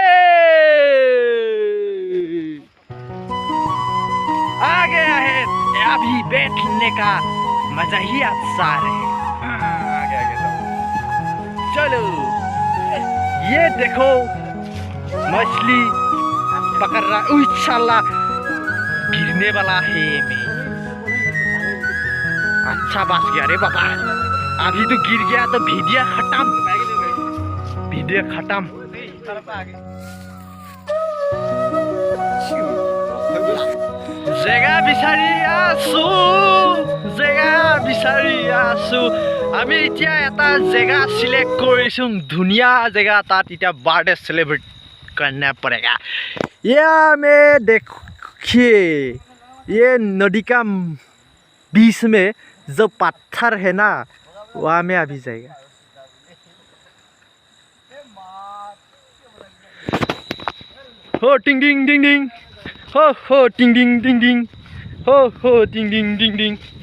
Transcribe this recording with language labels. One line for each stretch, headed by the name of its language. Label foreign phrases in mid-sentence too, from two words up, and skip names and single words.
Hindi: आ गया है अभी बैठने का मजा ही अच्छा है चलो ये देखो मछली पकड़ रहा इंशाल्लाह गिरने वाला है मैं अच्छा बच गया रे बाबा अभी तो गिर गया तो वीडियो खत्म
Assamese: জেগা বিচাৰি আছো আমি এতিয়া এটা জেগা সিলেক্ট কৰিছো ধুনীয়া জেগা তাত এতিয়া বাৰ্থডे
Hindi: सेलिब्रेट करना पड़ेगा ये हमें देखिए ये नदी का बीच में जो पत्थर है ना वहाँ में अभी जाएगा हो टिंग टिंग टिंग टिंग हो टिंग टिंग टिंग टिंग हो टिंग टिंग टिंग टिंग